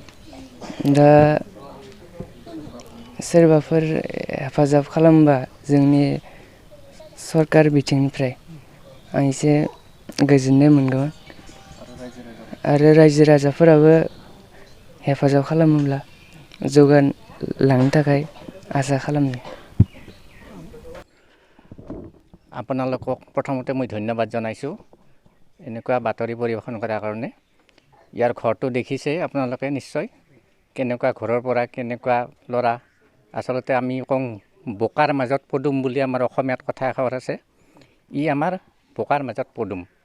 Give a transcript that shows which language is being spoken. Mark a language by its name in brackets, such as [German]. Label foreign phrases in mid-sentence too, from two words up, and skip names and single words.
[Bodo] दा सोरबाफोर हेफाजाब खालामबा जोंनि सरकार बिथिंनिफ्राय आं एसे गोजोननाय मोनगौमोन आरो रायजो राजाफोराबो हेफाजाब खालामोब्ला जौगालांनो थाखाय आसा खालामो [Assamese] আপোনালোকক প্ৰথমতে মই ধন্যবাদ জনাইছোঁ এনেকুৱা বাতৰি পৰিৱেশন কৰাৰ কাৰণে ইয়াৰ ঘৰটো দেখিছে আপোনালোকে নিশ্চয় কেনেকুৱা ঘৰৰ পৰা কেনেকুৱা ল'ৰা আচলতে আমি কওঁ বোকাৰ মাজত পদুম বুলি আমাৰ অসমীয়াত কথা এষাৰ আছে ই আমাৰ বোকাৰ মাজত পদুম